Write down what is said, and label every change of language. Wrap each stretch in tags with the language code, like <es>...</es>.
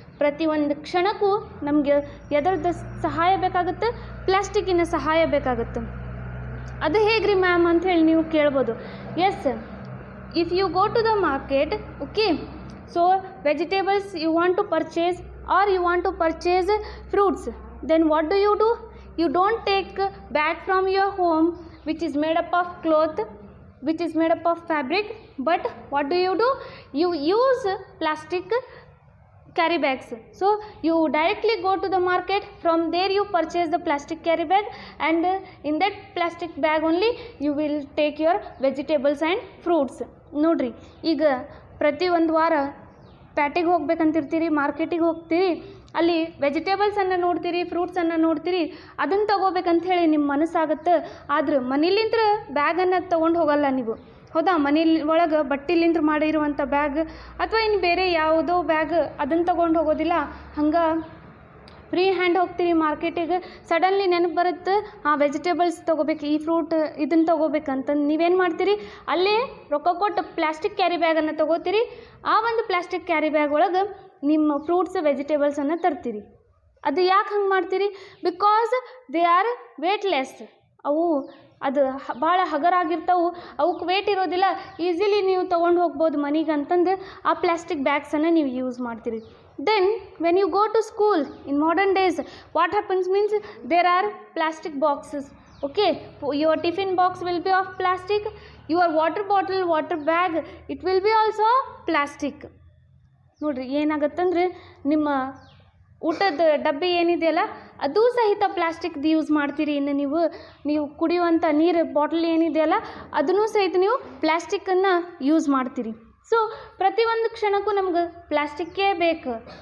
<kn>ಪ್ರತಿಯೊಂದು ಕ್ಷಣಕ್ಕೂ ನಮಗೆ ಎದರದ್ದು ಸಹಾಯ ಬೇಕಾಗುತ್ತೆ? ಪ್ಲಾಸ್ಟಿಕ್ಕಿನ ಸಹಾಯ ಬೇಕಾಗುತ್ತೆ. ಅದು ಹೇಗ್ರಿ ಮ್ಯಾಮ್ ಅಂತ ಹೇಳಿ ನೀವು ಕೇಳ್ಬೋದು.</kn> <en>Yes, if you go to the market, okay, so vegetables you want to purchase or you want to purchase fruits, then what do? You don't take bag from your home which is made up of cloth, which is made up of fabric, but what do? You use plastic carry bags. So you directly go to the market, from there you purchase the plastic carry bag, and in that plastic bag only you will take your vegetables and fruits.</en> <kn>ನೋಡ್ರಿ, ಈಗ ಪ್ರತಿ ಒಂದು ವಾರ ಪ್ಯಾಟಿಗೆ ಹೋಗ್ಬೇಕಂತಿರ್ತೀರಿ, ಮಾರ್ಕೆಟಿಗೆ ಹೋಗ್ತೀರಿ, ಅಲ್ಲಿ ವೆಜಿಟೇಬಲ್ಸನ್ನು ನೋಡ್ತೀರಿ, ಫ್ರೂಟ್ಸನ್ನು ನೋಡ್ತೀರಿ, ಅದನ್ನು ತೊಗೋಬೇಕಂತ ಹೇಳಿ ನಿಮ್ಮ ಮನಸ್ಸಾಗುತ್ತೆ. ಆದ್ರೆ ಮನೇಲಿಂತ್ರ ಬ್ಯಾಗನ್ನು ತೊಗೊಂಡು ಹೋಗಲ್ಲ ನೀವು, ಹೌದಾ? ಮನೇಲಿ ಒಳಗೆ ಬಟ್ಟಿಲಿಂತ್ರ ಮಾಡಿರುವಂಥ ಬ್ಯಾಗ್ ಅಥವಾ ಇನ್ನು ಬೇರೆ ಯಾವುದೋ ಬ್ಯಾಗ್ ಅದನ್ನು ತೊಗೊಂಡು ಹೋಗೋದಿಲ್ಲ. ಹಂಗೆ ಫ್ರೀ ಹ್ಯಾಂಡ್ ಹೋಗ್ತೀರಿ ಮಾರ್ಕೆಟಿಗೆ, ಸಡನ್ಲಿ ನೆನಪು ಬರುತ್ತೆ, ಆ ವೆಜಿಟೇಬಲ್ಸ್ ತೊಗೋಬೇಕು, ಈ ಫ್ರೂಟ್ ಇದನ್ನು ತೊಗೋಬೇಕಂತಂದು ನೀವೇನು ಮಾಡ್ತೀರಿ? ಅಲ್ಲೇ ರೊಕ್ಕ ಕೊಟ್ಟು ಪ್ಲಾಸ್ಟಿಕ್ ಕ್ಯಾರಿ ಬ್ಯಾಗನ್ನು ತೊಗೋತೀರಿ. ಆ ಒಂದು ಪ್ಲಾಸ್ಟಿಕ್ ಕ್ಯಾರಿ ಬ್ಯಾಗ್ ಒಳಗೆ ನಿಮ್ಮ ಫ್ರೂಟ್ಸ್ ವೆಜಿಟೇಬಲ್ಸನ್ನು ತರ್ತೀರಿ. ಅದು ಯಾಕೆ ಹಂಗೆ ಮಾಡ್ತೀರಿ?</kn> <en>Because they are weightless.</en> <kn>ಅವು ಅದು ಭಾಳ ಹಗರಾಗಿರ್ತಾವೆ, ಅವಕ್ಕೆ ವೇಟ್ ಇರೋದಿಲ್ಲ, ಈಸಿಲಿ ನೀವು ತೊಗೊಂಡು ಹೋಗ್ಬೋದು ಮನೆಗೆ ಅಂತಂದು ಆ ಪ್ಲಾಸ್ಟಿಕ್ ಬ್ಯಾಗ್ಸನ್ನು ನೀವು ಯೂಸ್ ಮಾಡ್ತೀರಿ.</kn> <en>Then when you go to school in modern days, what happens means there are plastic boxes, okay, your tiffin box will be of plastic, your water bottle, water bag, it will be also plastic.</en> <kn>ನೋಡ್ರಿ, ಏನಾಗುತ್ತಂದ್ರೆ ನಿಮ್ಮ ಊಟದ ಡಬ್ಬಿ ಏನಿದೆಯಲ್ಲ ಅದು ಸಹಿತ ಪ್ಲಾಸ್ಟಿಕ್ದು use ಮಾಡ್ತೀರಿ. ಇನ್ನು ನೀವು ಕುಡಿಯುವಂಥ ನೀರು ಬಾಟಲ್ ಏನಿದೆಯಲ್ಲ ಅದನ್ನೂ ಸಹಿತ ನೀವು ಪ್ಲಾಸ್ಟಿಕ್ಕನ್ನು ಯೂಸ್ ಮಾಡ್ತೀರಿ. ಸೊ ಪ್ರತಿಯೊಂದು ಕ್ಷಣಕ್ಕೂ ನಮ್ಗೆ ಪ್ಲಾಸ್ಟಿಕ್ಕೇ ಬೇಕು.</kn>